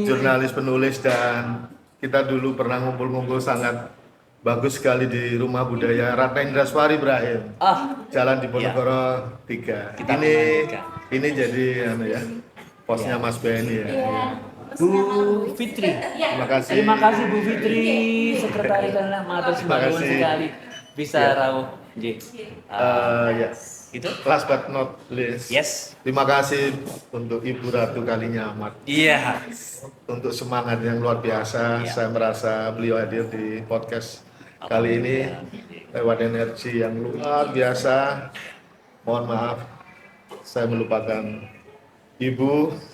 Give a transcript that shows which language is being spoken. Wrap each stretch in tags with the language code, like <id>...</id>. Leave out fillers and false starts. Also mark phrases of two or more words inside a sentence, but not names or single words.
<id>Jurnalis penulis, dan kita dulu pernah ngumpul-ngumpul sangat bagus sekali di Rumah Budaya Ratna Indraswari Ibrahim. Jalan Diponegoro 3. Ini jadi posnya Mas Benny ya. Bu Fitri. Terima kasih. Terima kasih Bu Fitri, sekretaris dan</id> <jv>matur sembah nuwun</jv> <id>sekali.</id> <jv>Bisa rawuh nggih.</jv> <id>Ya. Itu?</id> <en>last but not least,</en> <id>Yes. terima kasih untuk Ibu Ratu Kalinyamat Iya. untuk semangat yang luar biasa. Iya. Saya merasa beliau hadir di podcast kali ini lewat energi yang luar biasa. Mohon maaf, saya melupakan Ibu.</id>